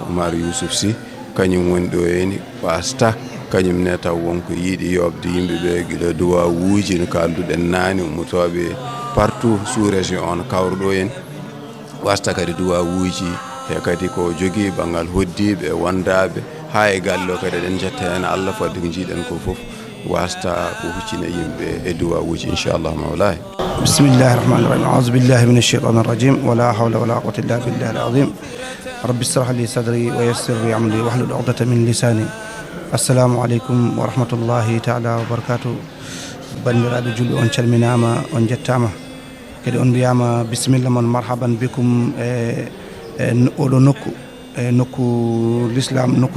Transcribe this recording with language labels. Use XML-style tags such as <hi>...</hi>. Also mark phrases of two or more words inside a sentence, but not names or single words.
<ff>Oumar Yousuf Sy kañum woni ɗo en wasta kañum ne taw wonko yiiɗi yobde yimɓeɓe guila duwawuji no kalduɗen nani ummotoɓe</ff> <fr>partout sous région</fr> <ff>on kawruɗo en wasta kadi duwawuji e kadi ko jogui banggal hoddiɓe wondaɓe ha e galle o kadi eɗen jetta hen Allah fodde ko jiiɗen ko foof wasta ko huccine yimɓe e duwawuji</ff> <ar>إن شاء الله مولاه بسم الله الرحمن الرحيم أعوذ بالله من الشيطان الرجيم ولا حول ولا قوة إلا بالله العظيم رب اشرح لي صدري ويسر لي أمري واحلل عقدة من لساني السلام عليكم ورحمة الله تعالى وبركاته</ar> <ff>bandiraɓe julɓe on calminama on jettama kadi on mbiyama bisimilla moon</ff> <ar>مرحبا بكم</ar> <ff>oɗo nokku l'islam nokku</ff>